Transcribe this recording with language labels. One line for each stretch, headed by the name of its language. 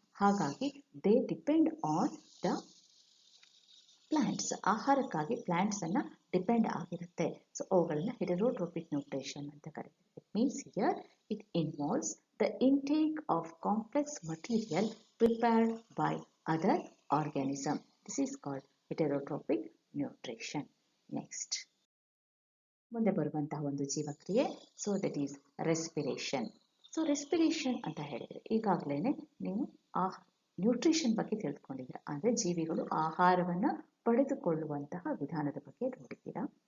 English: ಹಾಗಾಗಿ they depend on the plants.
Kannada: ಆಹಾರಕ್ಕಾಗಿ ಪ್ಲ್ಯಾಂಟ್ಸನ್ನು depend ಆಗಿರುತ್ತೆ. ಸೊ ಅವುಗಳನ್ನು ಹಿಟೆರೋಟ್ರೋಪಿಕ್ ನ್ಯೂಟ್ರಿಷನ್ ಅಂತ ಕರೀತಾರೆ.
English: It means here it involves the intake of complex material prepared by other organism. This is called heterotrophic nutrition.
Kannada: Next, ಮುಂದೆ ಬರುವಂತಹ ಒಂದು ಜೀವಕ್ರಿಯೆ.
English: So that is respiration.
Kannada: So respiration ಅಂತ ಹೇಳಿದರೆ ಈಗಾಗಲೇ ನೀವು ನ್ಯೂಟ್ರಿಷನ್ ಬಗ್ಗೆ ತಿಳ್ಕೊಂಡಿದ್ದೀರಾ. ಅಂದರೆ ಜೀವಿಗಳು ಆಹಾರವನ್ನು ಪಡೆದುಕೊಳ್ಳುವಂತಹ ವಿಧಾನದ ಬಗ್ಗೆ ನೋಡಿದ್ದೀರಾ.